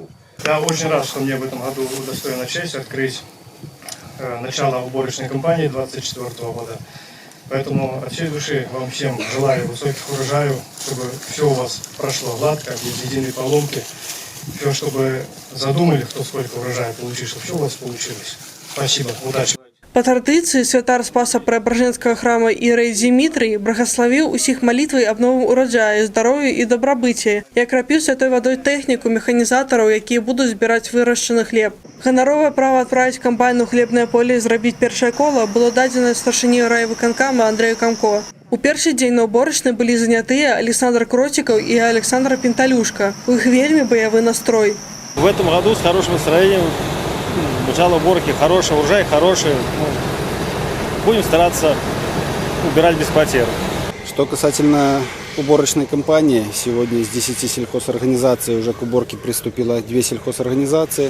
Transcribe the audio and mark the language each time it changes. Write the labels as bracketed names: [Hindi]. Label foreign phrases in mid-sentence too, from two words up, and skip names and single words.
[Russian] Я очень рад, что мне в этом году удостоена честь открыть начало уборочной кампании 2024 года. Поэтому от всей души вам всем желаю высоких урожаев, чтобы все у вас прошло гладко, без единой поломки. Все, чтобы задумали, кто сколько урожая получил, чтобы все у вас получилось. Спасибо, удачи. [Belarusian] Па традыцыі святар Спаса Преображенскага храма Ірэй Дзімітрый благаславіў усіх малітвай аб новым ураджаі, здароўі і дабрабыце і акрапіў святой вадой тэхніку механізатараў, якія будуць збіраць вырашчаны хлеб. Ганаровае права адправіць камбайн у хлебнае поле і зрабіць першае кола было дадзена старшыні райвыканкама Андрэю Камко. У першы дзень на уборачнай былі занятыя Александр Кротикаў і Александра Пенталюшка. У іх вельмі баявы настрой. [Russian] В этом году с хорошим настроением. Начало уборки хороший, урожай хороший. Будем стараться убирать без потерь. Что касательно уборочной кампании, сегодня из 10 сельхозорганизаций уже к уборке приступило 2 сельхозорганизации.